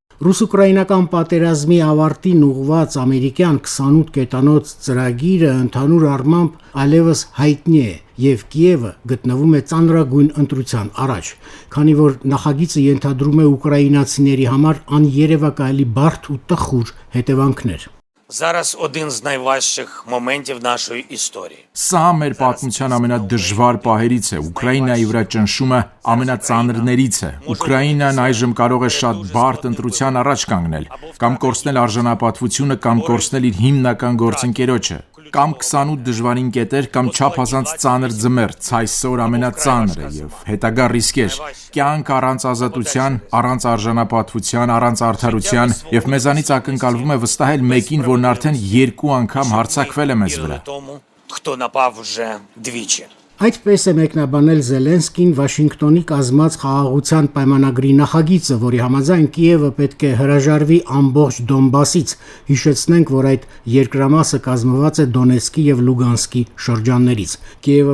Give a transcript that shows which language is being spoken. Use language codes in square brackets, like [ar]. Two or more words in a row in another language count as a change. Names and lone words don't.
[hy] Ռուս-ուկրաինական պատերազմի ավարտին ուղղված ամերիկյան 28 կետանոց ծրագիրը ընդհանուր առմամբ այլևս հայտնի է եւ Կիևը գտնվում է ծանրագույն ընտրության առաջ, քանի որ նախագիծը ենթադրում է ուկրաինացիների համար աներևակայելի բարդ ու տխուր հետևանքներ։ [uk] Зараз один з найважчих моментів нашої історії. [hy] Սա մեր պատմության ամենադժվար պահերից է։ Ուկրաինայի վրա ճնշումը ամենածանրներից է։ Ուկրաինան այժմ կարող է շատ բարդ ընտրության առաջ կանգնել, կամ կորցնել արժանապատվությունը, կամ կորցնել իր հիմնական գործընկերոջը, կամ 28 դժվարին կետեր, կամ չափազանց ծանր ձմեռ, ցայսօր ամենածանրը եւ հետագա ռիսկեր, կյանք առանց ազատության, առանց արժանապատվության, առանց արդարության եւ մեզանից ակնկալվում է վստահել մեկին, որն արդեն 2 անգամ հարձակվել է մեզ վրա։ [uk] Хто напав вже двічі. [hy] Այդպես է մեկնաբանել Զելենսկին Վաշինգտոնի կազմած խաղաղության պայմանագրի նախագիծը, որի համաձայն Կիևը պետք է հրաժարվի ամբողջ Դոնբասից։ Հիշեցնենք, որ այդ երկրամասը կազմված է Դոնեցկի եւ Լուգանսկի շրջաններից։ Կիևը